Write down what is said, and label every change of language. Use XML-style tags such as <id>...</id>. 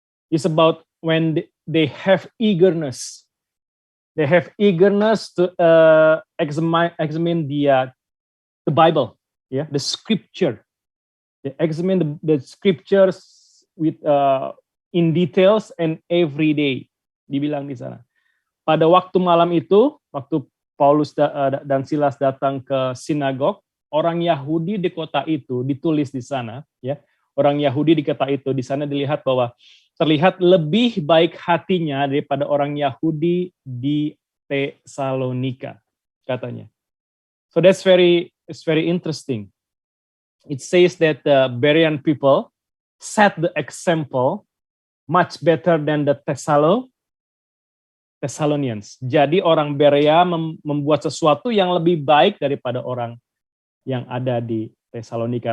<en>It's about when they have eagerness. They have eagerness to examine the Bible, the scripture. They examine the scriptures with in details and every day.</en> <id>Dibilang di sana. Pada waktu malam itu, waktu Paulus dan Silas datang ke sinagog, orang Yahudi di kota itu ditulis di sana, ya. Orang Yahudi di kota itu di sana dilihat bahwa terlihat lebih baik hatinya daripada orang Yahudi di Tesalonika, katanya.</id> <en>So it's very interesting. It says that the Berean people set the example much better than the Thessalonians.</en> <id>Jadi orang Berea membuat sesuatu yang lebih baik daripada orang yang ada di Tesalonika.</id>